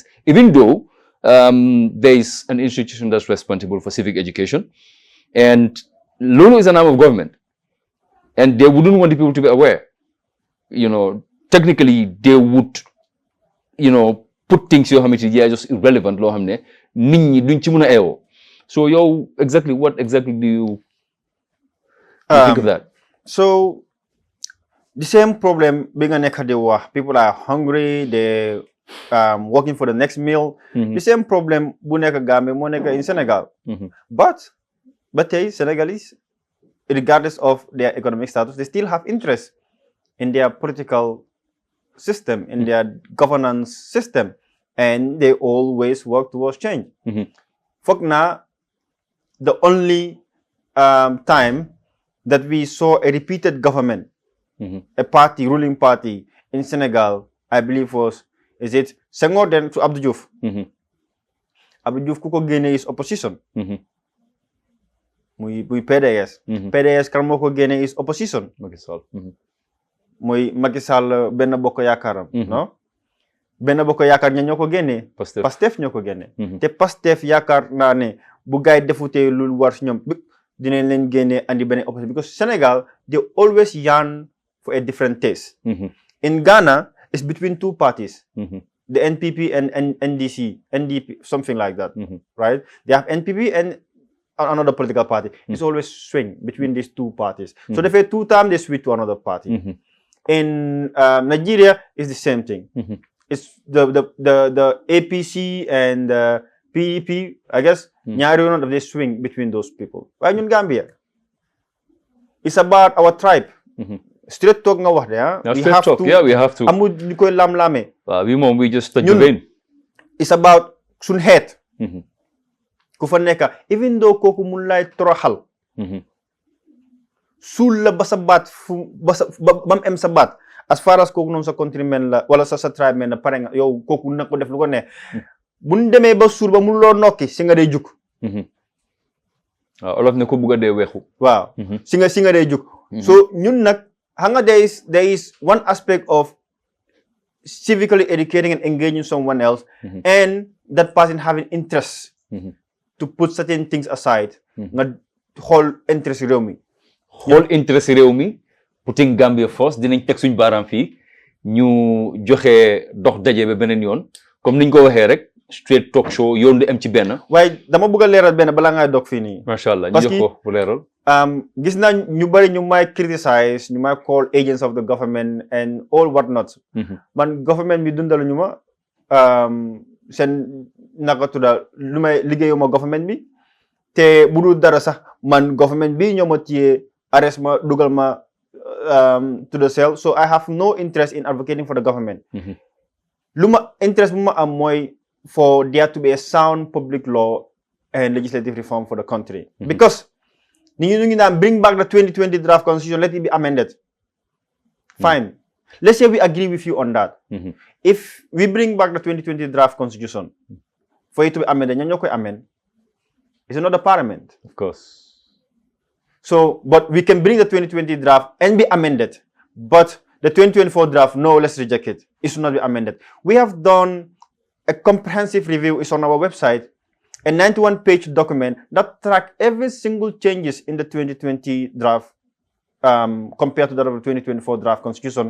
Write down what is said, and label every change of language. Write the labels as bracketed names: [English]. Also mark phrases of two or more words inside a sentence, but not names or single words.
[English] Even though there is an institution that's responsible for civic education, and Lulu is an arm of government, and they wouldn't want the people to be aware. Technically, they would, put things [Wolof] yoo xamante ni [English] just irrelevant [Wolof] loo xam ne nit ñi duñ ci mën a eewoo. [English] So what exactly do you think of that? So the same problem being a nekk people are hungry, they working for the next meal. The same problem [Wolof] bu nekk Gambia moo nekk [English] in Senegal. But tey Senegalese, regardless of their economic status, they still have interest in their political system, in their governance system, and they always work towards change. [Wolof] Foog naa [English] the only time that we saw a repeated government, a ruling party in Senegal, I believe is it Senghor then to Abdou Diouf. [Wolof] Abdou Diouf ku ko génne [English] is opposition. [Wolof] muy PDS. PDS kan moo ko génne [English] is opposition. [Wolof] Mooy Macky Sall benn bokk yaakaaram. non benn bokk yaakaar ñoo ko génnee. Pastef ñoo ko génnee. te Pastef yaakaar naa ne bu gaay defutee lu war si ñoom dinañ leen génnee andi benn opposition [English] because Senegal they always yearn for a different taste. In Ghana it's between two parties. The NPP and NDP, something like that. Right? They have NPP and another political party. It's always swing between these two parties. So they 2 times they switch to another party. In Nigeria, it's the same thing. It's the APC and PEP, I guess, they swing between those people. Why in Gambia? It's about our tribe. [Wolof] Straight talk nga wax de, [English] we have to. [Wolof] Amul ñu koy lam-lame. [English] We just touch the vein. It's about [Wolof] sun xeet. Ku fa nekk, [English] even though [Wolof] kooku mun lay toroxal. Suul la ba sa baat bam em sa baat [English] as far as [Wolof] kooku noonu sa countrymen la wala sa [English] tribe men [Wolof] la pare nga yow kooku na ko def lu ko ne buñ demee ba suur ba mun loo nokki si nga dee juk. Olof ne ko bugg a dee weexu. Waaw si nga dee juk. So ñun nag xam nga [English] there is one aspect of civically educating and engaging someone else and that person having interest to put certain things aside [Wolof] nga xool interest réew mi. Xool interest réew mi [English] putting Gambia first [Wolof] dinañ teg suñ baaraam fii ñu joxe dox daje ba beneen yoon comme niñ ko waxee rek straight talk show yoon du am ci benn. waaye dama bëgg a leeral benn balaa ngay dog fii nii. macha allah ñu jox ko bu leeral. gis naa ñu bari ñu may criticize ñu may [English] call agents of the government and all what not. [Wolof] man government bi dundalu ñu ma seen naka tudda lu may liggéeyuma government bi te bu dul dara sax man government bi ñoo ma téye arrest ma dugal ma [English] to the cell so I have no interest in advocating for the government. [Wolof] Lu ma interest bu ma am mooy [English] for there to be a sound public law and legislative reform for the country. Because [Wolof] ñu ngi naan [English] bring back the 2020 draft constitution, let it be amended. Fine. Let's say we agree with you on that. If we bring back the 2020 draft constitution for it to be amended, [Wolof] ñoo koy amend. [English] It's not the parliament. Of course. So, but we can bring the 2020 draft and be amended. But the 2024 draft, no, let's reject it. It should not be amended. We have done a comprehensive review. It's on our website. A 91-page document that tracks every single changes in the 2020 draft compared to that of the 2024 draft constitution.